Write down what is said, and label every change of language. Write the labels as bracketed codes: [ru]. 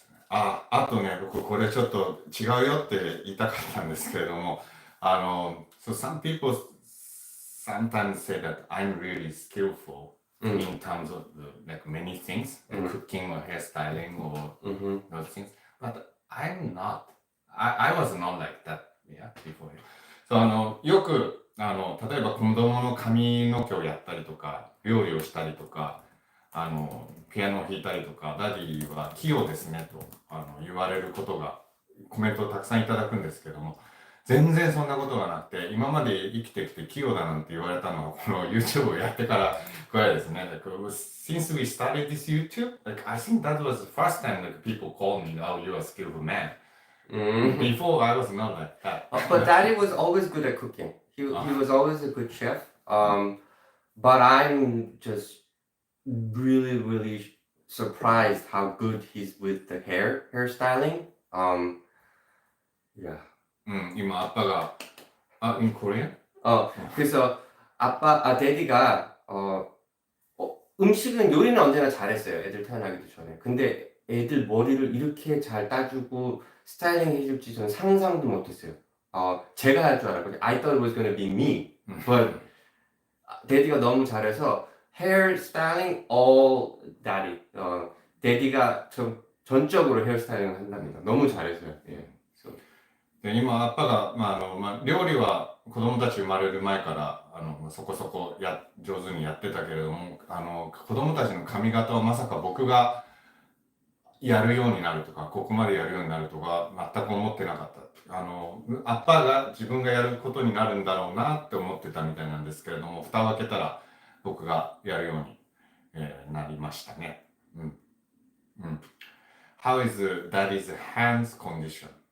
[ja] あとね、僕これちょっと違うよって言いたかったんですけれども、 [en] so some people sometimes say that I'm really skillful in terms of like many things, like cooking or hairstyling or those things, but I'm not. I was not like that, yeah, before. [ja] そう、よく、例えば子供の髪の毛をやったりとか、料理をしたりとか、ピアノを弾いたりとか、ダディは器用ですねと、言われることが、コメントをたくさんいただくんですけども、全然そんなことがなくて、今まで生きてきて器用だなんて言われたのは、この YouTube をやってからぐらいですね。 [en] Like, since we started this YouTube, like, I think that was the first time like, people called me, oh, you're a skillful man. Before, I was not like that. But Daddy was always good at cooking. He was always a good chef. But I'm just really surprised how good he's with the hairstyling. Yeah. [ja] 今、アッパが、 [en] in Korean? [ko] 그래서 데디가 음식은 요리는 언제나 잘했어요. 애들 태어나기도 전에. 근데 애들 머리를 이렇게 잘 따주고 스타일링 해줄지 저는 상상도 못했어요. 제가 할 줄 알았거든요. [en] I thought it was gonna be me. But [ko] 데디가 너무 잘해서 [en] hair styling all daddy. [ko] 데디가 전적으로 헤어 스타일링을 한답니다. 너무 잘해서요. 예. [ja] で今、アッパが、料理は子供たち生まれる前から、そこそこ上手にやってたけれども、子供たちの髪型をまさか僕がやるようになるとか、ここまでやるようになるとか、全く思ってなかった。アッパーが自分がやることになるんだろうなって思ってたみたいなんですけれども、蓋を開けたら僕がやるように、なりましたね。 [en] How is daddy's hands condition?